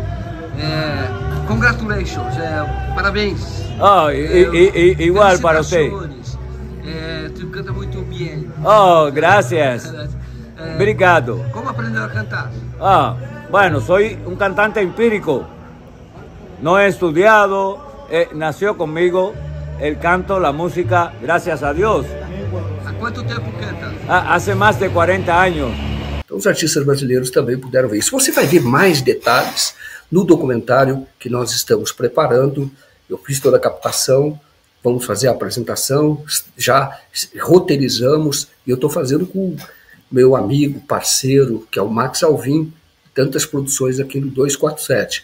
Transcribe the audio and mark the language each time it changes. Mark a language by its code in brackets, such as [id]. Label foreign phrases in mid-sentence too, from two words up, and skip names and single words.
[pt] Congratulations, parabéns. Oh, igual para você. Tu canta muito bem. [es] Oh, gracias. Obrigado. [pt] Como aprendeu a cantar? [es] Bueno, soy un cantante empírico. No he estudiado, nació conmigo el canto, la música, gracias a Dios. [pt] Há quanto tempo canta? [es] Hace más de 40 años. [pt] Então os artistas brasileiros também puderam ver isso. Você vai ver mais detalhes no documentário que nós estamos preparando. Eu fiz toda a captação, vamos fazer a apresentação, já roteirizamos, e eu estou fazendo com meu amigo, parceiro, que é o Max Alvim, tantas produções aqui no 247.